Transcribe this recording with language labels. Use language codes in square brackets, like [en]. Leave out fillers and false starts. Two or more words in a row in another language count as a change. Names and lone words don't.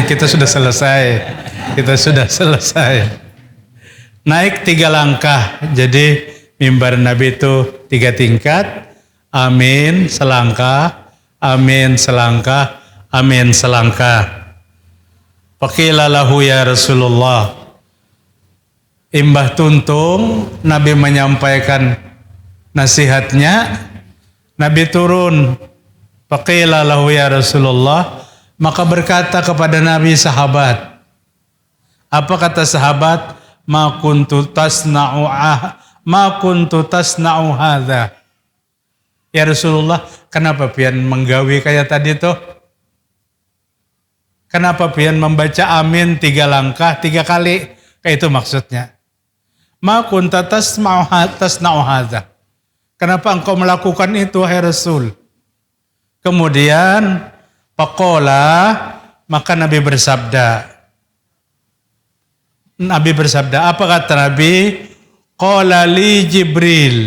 [id] Kita sudah selesai. Naik 3 langkah. Jadi mimbar Nabi itu 3 tingkat. Amin selangkah, amin selangkah, amin selangkah. [ar] فقيل له يا رسول الله. [bjn] Imbah tuntung Nabi menyampaikan nasihatnya, Nabi turun. [ar] فقيل له يا رسول الله, [id] maka berkata kepada Nabi sahabat. Apa kata sahabat? [ar] ما كنت تصنع هذا. [bjn] Ya Rasulullah, kenapa pian menggawi kayak tadi tuh? Kenapa pian membaca amin 3 langkah 3 kali? Kayak itu maksudnya. [ar] ما كنت تصنع هذا. [id] Kenapa engkau melakukan itu, hai Rasul? Kemudian faqala, maka Nabi bersabda. Apa kata Nabi? [ar] قال لي جبريل.